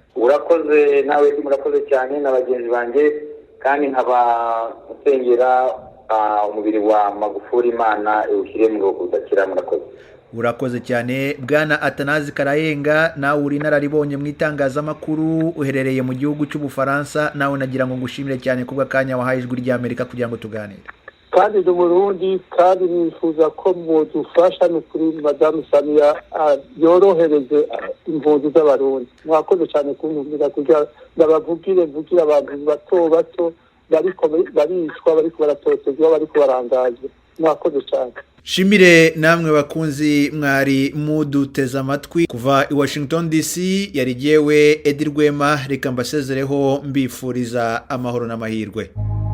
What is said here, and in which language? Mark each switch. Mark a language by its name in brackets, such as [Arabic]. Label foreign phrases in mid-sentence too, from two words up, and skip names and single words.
[Kinyarwanda] Urakoze nawe, murakoze cyane n'abagenzi banjye, kandi nkaba usengera umubiri wa Magufuli, Imana iwushyire mu rugo udakira. Murakoze. Urakoze cyane. Bwana Atanazi Karayenga, nawe uri inararibonye mu itangazamakuru, uherereye mu gihugu cy'Ubufaransa, nawe nagira ngo ngushimire cyane kubw'akanya wahaye Ijwi ry'Amerika kugira ngo tuganire. [Rundi] kandi ndi Burundi, kandi nifuza ko mudufasha n'ukuri Madamu Samia yorohereze impunzi z'abarundi. Mwakoze cyane kumvira kugira ndabavugire abantu bato bato bariko baricwa, bariko baratotezwa, bariko barangazwa. Mwakoze cyane. [Kinyarwanda] Shimire namwe bakunzi mwari muduteza amatwi kuva i Washington DC. Yari jewe Edi Rwema, reka mbasezereho mbifuriza amahoro n'amahirwe.